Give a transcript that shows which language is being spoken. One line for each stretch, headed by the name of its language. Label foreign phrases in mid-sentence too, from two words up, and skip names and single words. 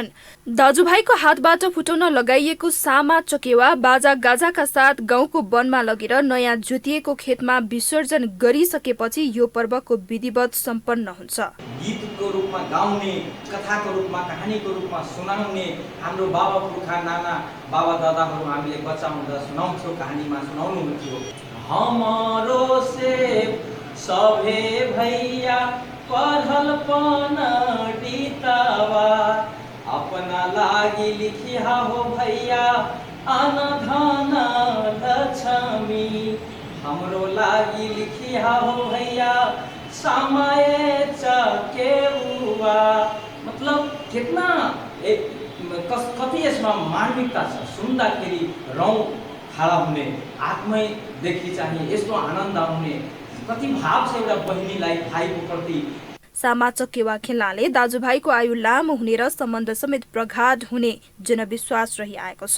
Nepali: दाजुभाइको हातबाट फुटाउन लगाइएको सामा चकेवा बाजा गाजाका साथ गाउँको वनमा लगेर नयाँ जोतिएको खेतमा विसर्जन गरिसकेपछि यो पर्वको विधिवत सम्पन्न हुन्छ। गीतको रूपमा गाउने, कथाको रूपमा, कहानीको रूपमा सुनाउने हाम्रो बाबा पुर्खा, नाना बाबा दादाहरू हामीले बच्चा हुँदा सुनाउँथ्यो, कहानीमा सुनाउनुहुन्थ्यो।
Maithili: हमारो से सभे भैया पढ़ल पण्डितवा, अपना लागि लिखिया हो भैया अनधन लक्ष्मी, हमरो लागि लिखिया हो भैया समय चकेवा।
Nepali: मतलब कितना कति यसमा मार्मिकता छ। सुन्दाखेरि रौँ खाडा हुने, आत्मैदेखि चाहिँ यस्तो आनन्द आउने कति भाव छ एउटा बहिनीलाई भाइको प्रति। सामा चकेवा खेल्नाले दाजुभाइको आयु लामो हुने र सम्बन्ध समेत प्रगाढ हुने जनविश्वास रहिआएको छ।